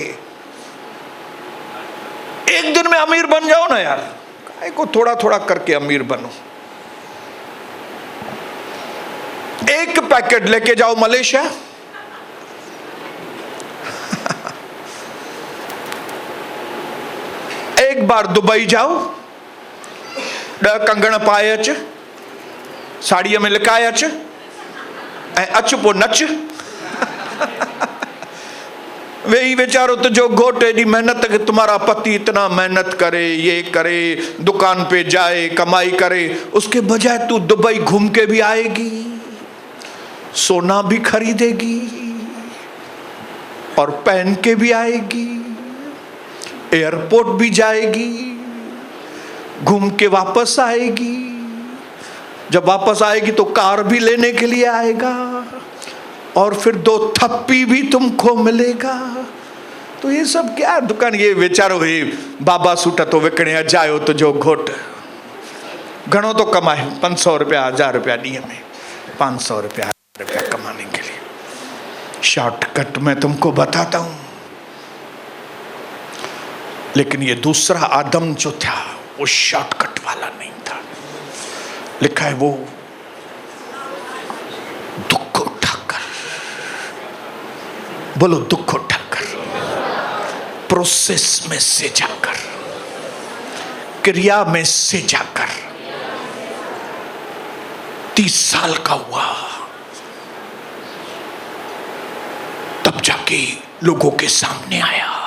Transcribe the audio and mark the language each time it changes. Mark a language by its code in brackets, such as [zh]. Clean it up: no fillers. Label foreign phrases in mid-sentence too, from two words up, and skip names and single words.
[ur] ایک دن میں امیر بن جاؤ نا یار، کاہے کو تھوڑا تھوڑا کر کے امیر بنو. ایک پیکٹ لے کے جاؤ ملائیشیا، ایک بار دبئی جاؤ, [sd] 10 कंगण पाए अच, साड़ीअ में लिकाए अच, ऐं अच पो नच। [ur] वही [sd] बेचारो तुझो घोट एडी मेहनत [ur] کہ تمہارا پتی اتنا محنت کرے، یہ کرے، دکان پہ جائے، کمائی کرے، اس کے بجائے تو دبئی گھوم کے بھی آئے گی، سونا بھی خریدے گی اور پہن کے بھی آئے گی، ایئرپورٹ بھی جائے گی، گھوم کے واپس آئے گی. جب واپس آئے گی تو کار بھی لینے کے لیے آئے گا اور پھر 2 تھپی بھی تم کو ملے گا. تو یہ سب کیا دکان, [sd] ये बेचारो ही बाबा सूटा तो विकणे जायो तो जो घोट घणो तो कमाए, 500 रुपया 1000 रुपया ॾींहं में, [ur] 500 روپیہ کمانے کے لیے. شارٹ کٹ میں تم کو بتاتا ہوں۔ لیکن یہ دوسرا آدم جو تھا وہ شارٹ کٹ والا نہیں تھا. لکھا ہے وہ دکھ اٹھا کر، بولو دکھ اٹھا کر، پروسیس میں سے جا کر، کریا میں سے جا کر 30 سال کا ہوا، تب جا کے لوگوں کے سامنے آیا.